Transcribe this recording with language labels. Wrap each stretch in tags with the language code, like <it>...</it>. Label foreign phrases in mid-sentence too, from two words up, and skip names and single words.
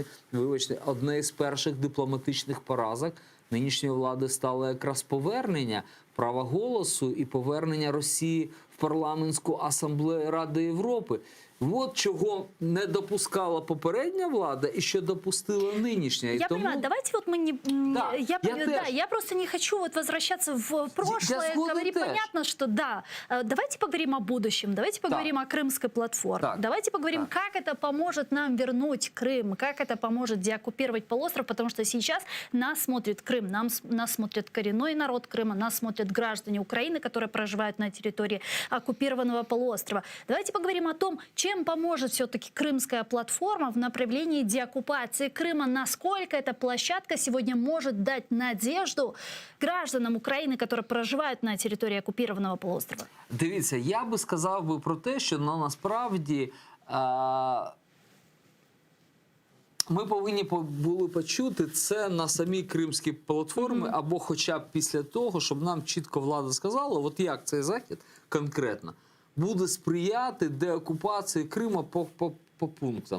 <uk>Вибачте, одне із перших дипломатичних поразок нинішньої влади стало якраз повернення права голосу і повернення Росії в парламентську асамблею Ради Європи. От чого не допускала попередня влада і що допустила нинішня.</uk> <ru>Я понимаю, давайте вот мы не... Я просто не хочу вот возвращаться в прошлое, говорить понятно, что да. Давайте поговорим о будущем, давайте поговорим о Крымской платформе, давайте поговорим, как это поможет нам вернуть Крым, как это поможет деоккупировать полуостров, потому что сейчас нас смотрит Крым, нас смотрит коренной народ Крыма, нас смотрят граждане Украины, которые проживают на территории оккупированного полуострова. Давайте поговорим о том, чем поможет все-таки Крымская платформа в направлении деоккупации Крыма? Насколько эта площадка сегодня может дать надежду гражданам Украины, которые проживают на территории оккупированного полуострова?</ru> <uk>Дивіться, я би сказав про те, що насправді ми повинні були почути це на самій кримській платформі, або хоча б після того, щоб нам чітко влада сказала, от як цей захід конкретно буде сприяти деокупації Криму по пунктам.</uk>